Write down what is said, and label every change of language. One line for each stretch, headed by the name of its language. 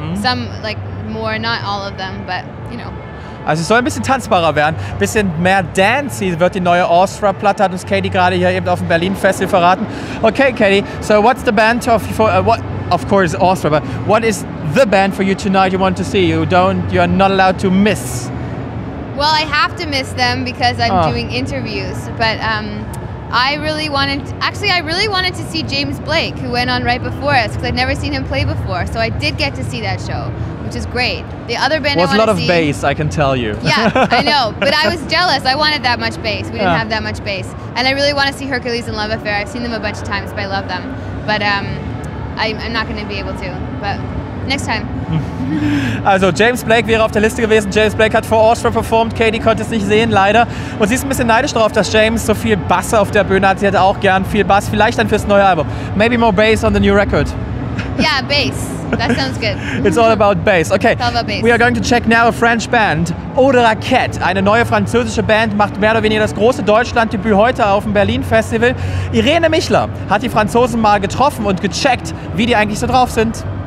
English: Some like more, not all of them, but you know.
German: Also es soll ein bisschen tanzbarer werden, ein bisschen mehr dancey wird die neue Austra-Platte, hat uns Katie gerade hier eben auf dem Berlin Festival verraten.
English: Okay, Katie, so what's the band of course Austra, but what is the band for you tonight you want to see? You are not allowed to miss. Well, I have to miss them because I'm doing interviews, but I really wanted to see James Blake, who went on right before us, because I'd never seen him play before, so I did get to see that show, which is great. The other band was a lot of bass, I can tell you. Yeah, I know, but I was jealous. I wanted that much bass. We didn't have that much bass. And I really want to see Hercules and Love Affair. I've seen them a bunch of times, but I love them. But I'm not going to be able to, but next time.
German: Also James Blake wäre auf der Liste gewesen. James Blake hat vor Austra performt. Katie konnte es nicht sehen, leider. Und sie ist ein bisschen neidisch darauf, dass James so viel Bass auf der Bühne hat. Sie hätte auch gern viel Bass, vielleicht dann fürs neue Album.
English: Maybe more bass on the new record. Yeah, bass. That sounds good. It's all about bass. Okay, it's all about bass. We are going to check now a French band.
German: Eau de Raquette, eine neue französische Band, macht mehr oder weniger das große Deutschlanddebüt heute auf dem Berlin Festival. Irene Michler hat die Franzosen mal getroffen und gecheckt, wie die eigentlich so drauf sind.